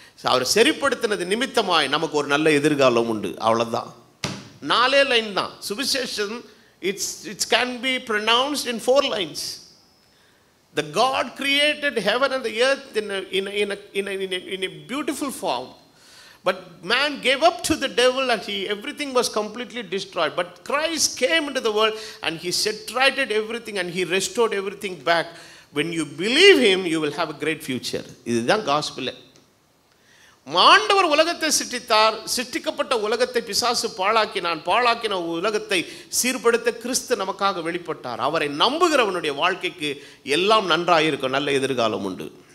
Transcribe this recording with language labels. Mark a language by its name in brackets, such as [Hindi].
[Tamil] அவர் சரிப்படுத்தினது நிமித்தமாய் நமக்கு ஒரு நல்ல எதிர்காலம் உண்டு. அவ்வளோதான், 4 லைன் தான் சுவிசேஷம். [English] It's can be pronounced in 4 lines. The God created heaven and the earth in a beautiful form, but man gave up to the devil and everything was completely destroyed. But Christ came into the world and he set righted everything and he restored everything back. When you believe him, you will have a great future. [Tamil] இதுதான் gospel. ஆண்டவர் உலகத்தை சிருஷ்டித்தார். சிருஷ்டிக்கப்பட்ட உலகத்தை பிசாசு பாழாக்கின உலகத்தை சீர்படுத்த கிறிஸ்து நமக்காக வெளிப்பட்டார். அவரை நம்புகிறவனுடைய வாழ்க்கைக்கு எல்லாம் நன்றாயிருக்கும், நல்ல எதிர்காலம் உண்டு.